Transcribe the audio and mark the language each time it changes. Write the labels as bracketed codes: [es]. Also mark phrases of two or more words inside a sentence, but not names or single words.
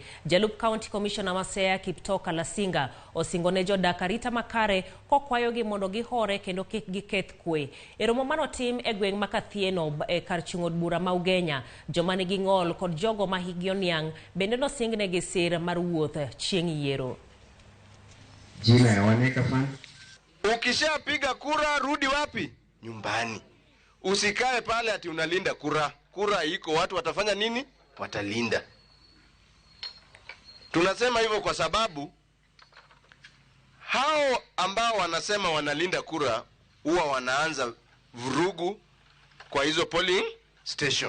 [luo] Jalup County Commissioner ma Siaya Kiptoo Kalasinga osingo ne jodak arita makare kokwayogi mondo gihore kendo kik giketh kwe. E romo manotim e gweng' ma Kathieno e kar chung' od bura ma Ugenya, joma nigi ng'ol kod jogo ma higi oniang' bende nosingnegi sir mar wuoth chieng' yiero. [sw] Jina ya waneka fan. Ukishapiga kura rudi wapi? Nyumbani. Usikae pale ati unalinda kura. Kura iko, watu watafanya nini? Watalinda. Tunasema hivyo kwa sababu hao ambao wanasema wanalinda kura huwa wanaanza vurugu kwa hizo [en] polling station.